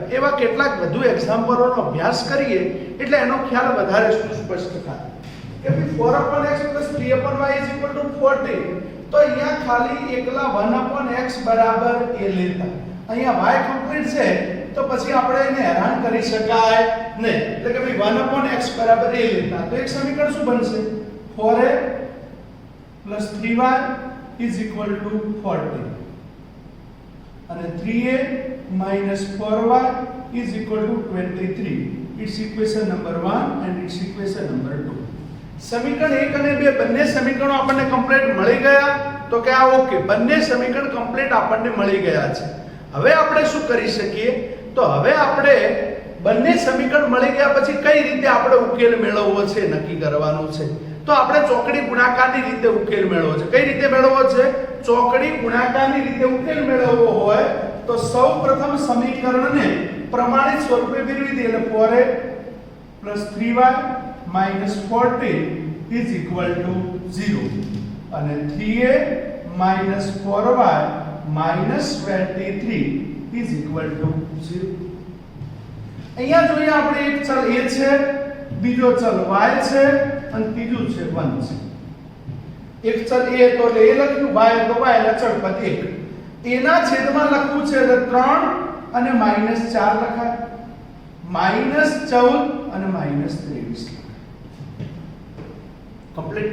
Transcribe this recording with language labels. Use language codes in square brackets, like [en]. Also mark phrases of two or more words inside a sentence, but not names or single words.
[gu] એવા કેટલાક વધુ એક્ઝામ્પલોનો અભ્યાસ કરીએ એટલે એનો ખ્યાલ વધારે સ્પષ્ટ થાય કે ભાઈ 4/x 3/y 14. તો અહીંયા ખાલી એકલા 1/x બરાબર a લેતા, અહીંયા y કમ્પ્લીટ છે તો પછી આપણે એને હેરાન કરી શકાય નહીં. એટલે કે ભાઈ 1/x બરાબર a લેતા તો એક સમીકરણ શું બનશે? [en] 4a plus 3y is equal to 40 અને 3a minus 4y is equal to 23. It's equation number 1 and it's equation number 2. [gu] સમીકરણ 1 અને 2 બંને સમીકરણો આપણને કમ્પ્લીટ મળી ગયા. તો કે આ ઓકે, બંને સમીકરણ કમ્પ્લીટ આપણને મળી ગયા છે. હવે આપણે શું કરી શકીએ? તો હવે આપણે બંને સમીકરણ મળી ગયા પછી કઈ રીતે આપણે ઉકેલ મેળવવો છે નક્કી કરવાનું છે. તો આપણે ચોકડી ગુણાકારની રીતે ઉકેલ મેળવવો છે. કઈ રીતે મેળવવો છે? ચોકડી ગુણાકારની રીતે ઉકેલ મેળવવો હોય તો સૌપ્રથમ સમીકરણને પ્રમાણિત સ્વરૂપે ફેરવી દઈએ. [en] એટલે 4a plus 3y minus 40 is equal to 0 અને 3a minus 4y minus 23 is equal to 0. [gu] અહીંયા જોઈએ આપણે એક ચલ a છે, બીજો ચલ y છે અને ત્રીજું છે 1 છે. એક ચલ a તો એટલે a લખ્યું, y તો y એટલે અચળ પદ 1. એના છેદમાં લખવું છે એટલે 3 અને -4 લખાય, -14 અને -23 કમ્પ્લીટ.